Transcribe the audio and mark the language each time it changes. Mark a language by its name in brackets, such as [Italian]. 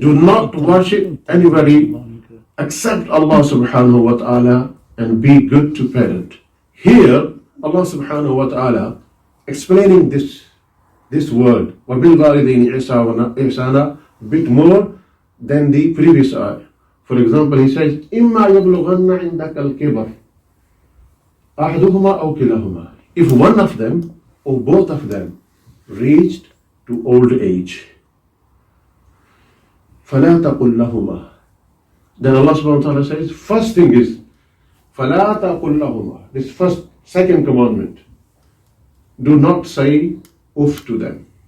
[English] Do not worship anybody except Allah subhanahu wa ta'ala and be good to parent. Here, Allah subhanahu wa ta'ala explaining this word, [Arabic] وَبِالْوَالِدَيْنِ إِحْسَانًا, [English] bit more than the previous ayah. For example, he says, [Arabic] إِمَّا يَبْلُغَنَّ عِنْدَكَ الْكِبَرِ أَحْدُهُمَا أَوْ كِلَاهُمَا. [English] If one of them or both of them reached to old age, [Arabic] فَلَا تَقُلْ لَهُمَا. [English] Then Allah subhanahu wa ta'ala says, first thing is, [Arabic] فَلَا تَقُلْ لَهُمَا. [English] This second commandment. Do not say uff to them.